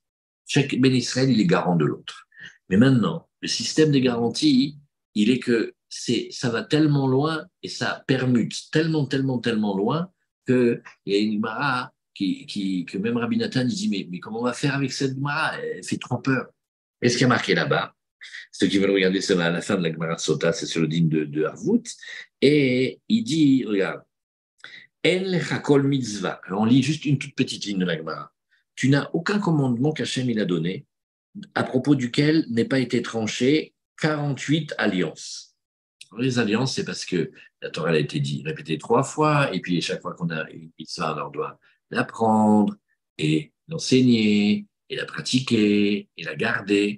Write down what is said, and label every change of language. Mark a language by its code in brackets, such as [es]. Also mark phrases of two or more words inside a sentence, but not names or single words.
[fr] Chaque Ben Israël, il est garant de l'autre. Mais maintenant, le système des garanties, il est que ça va tellement loin et ça permute tellement loin qu'il y a une Gemara que même Rabbi Nathan il dit mais comment on va faire avec cette Gemara? Elle fait trop peur. Et ce qui a marqué là-bas, ceux qui veulent regarder ça à la fin de la Gemara de Sota, c'est sur le dîme de Harvout, et il dit, regarde, [he] אין לך כל מצוה. [fr] On lit juste une toute petite ligne de la Gemara. tu n'as aucun commandement qu'Hachem il a donné, à propos duquel n'ait pas été tranché 48 alliances. Les alliances, c'est parce que la Torah a été répétée 3 fois, et puis chaque fois qu'on a une mitzvah, on doit l'apprendre et l'enseigner, et la pratiquer, et la garder.